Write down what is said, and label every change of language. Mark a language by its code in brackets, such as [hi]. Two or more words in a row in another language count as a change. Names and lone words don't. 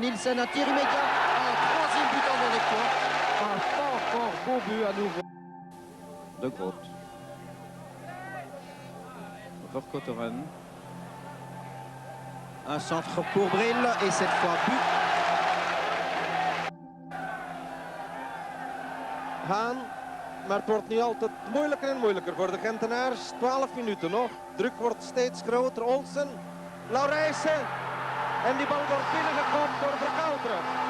[fr] Nielsen, un tir immédiat. Un troisième but en directoire. Un fort beau but à nouveau. De Groot. Verkotteren. Un centre pour Bril et cette fois but. [nl] Hahn, maar het wordt nu altijd moeilijker en moeilijker voor de Gentenaars. 12 minuten nog. Druk wordt steeds groter. Olsen, Laurijsen. En die bal wordt binnengekopt door Verkouteren.